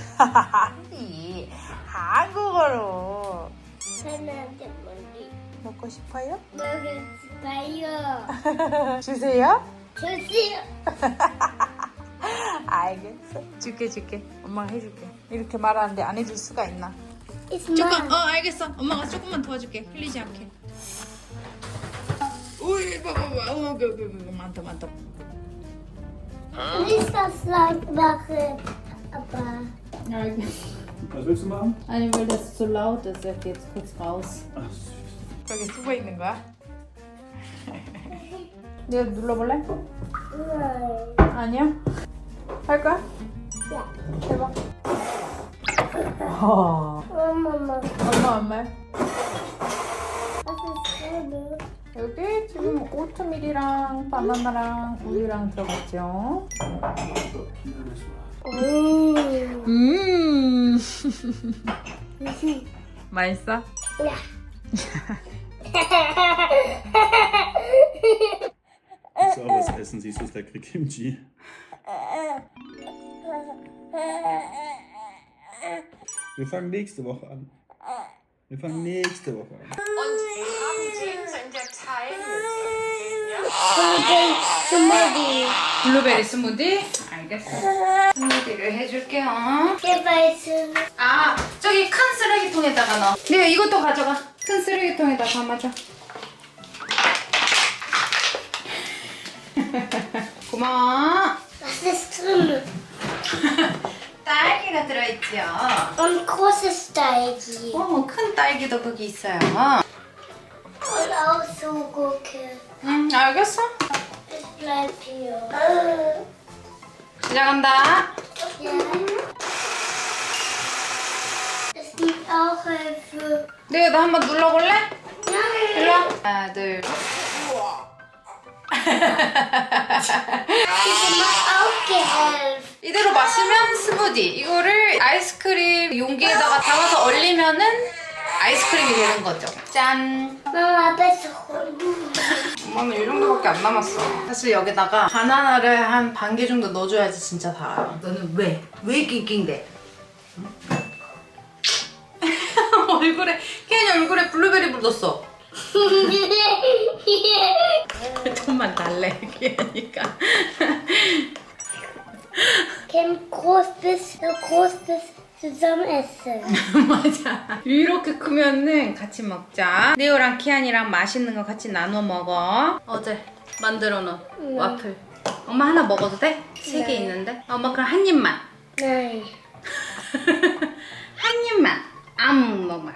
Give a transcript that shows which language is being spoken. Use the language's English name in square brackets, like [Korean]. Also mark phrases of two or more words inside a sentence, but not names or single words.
[Korean] 한국어로 바나나 스무디 먹고 싶어요? 먹을 싶어요. 주세요? 주세요. 알겠어. 줄게. 엄마가 해줄게. 이렇게 말하는데 안 해줄 수가 있나? [English] It's mine. [Korean] 알겠어. 엄마가 조금만 도와줄게. 흘리지 않게. 우이, 봐봐. 많다. [German] Nicht das laut machen, aber Was willst du machen? Nein, weil das zu laut ist. Er geht kurz raus. Ach, süß. [Korean] 저기 쓰고 있는 거야? 내가 눌러볼래? [German] nein. [Korean] 아니야? 할 거야? [German] Ja. [Korean] 해봐. [German] Mama, [Korean] 엄마. [German] was ist drin? [Korean] 여기 지금 오트밀이랑 바나나랑 우유랑 들어갔죠. 맛있어? [German] Ja. Willst du auch was essen? Siehst du das leckere Kimchi? Wir fangen nächste Woche an. Und wir haben Jeans in der Teilhilfe. Smoothie. [Korean] 블루베리 스무디? 알겠어. 스무디를 해줄게요. [German] Weißen. [Korean] 아, 저기 큰 쓰레기통에다가 넣어. 네, 이것도 가져가. 큰 쓰레기통에다 담아줘. 고마워. [German] Was ist drin? [Korean] 딸기가 들어있지요. [German] Und großes Teigi. [Korean] 큰 딸기도 거기 있어요. [German] Und auch so Gurke. [Korean] 알겠어. [German] Ich bleib hier. [Korean] 시작한다. [German] Ja. Es gibt auch Hilfe. [Korean] 네, 나 한번 눌러볼래? [German] Ja. [Korean] 일로 와. 하나, 둘. [German] Ich hab auch geholfen. [Korean] 이대로 마시면 스무디. 이거를 아이스크림 용기에다가 담아서 얼리면은 아이스크림이 되는 거죠. 짠. [German] Mama, besser holen. [Korean] 엄마는 이 정도밖에 안 남았어. 사실 여기다가 바나나를 한 반 개 정도 넣어줘야지 진짜 달아요. 너는 왜? 왜 낑낑대? 얼굴에 케인이 얼굴에 블루베리 묻었어. 좀만 달래 케인이니까. [German] Kim, groß bist, so groß bist, zusammen essen. [Korean] 맞아. 이렇게 크면은 같이 먹자. 네오랑 키안이랑 맛있는 거 같이 나눠 먹어. 어제 만들어 놓은 와플. 엄마 하나 먹어도 돼? 세 개 있는데. 엄마 그럼 한 입만. [German] Nein. [Korean] 한 입만. 먹어.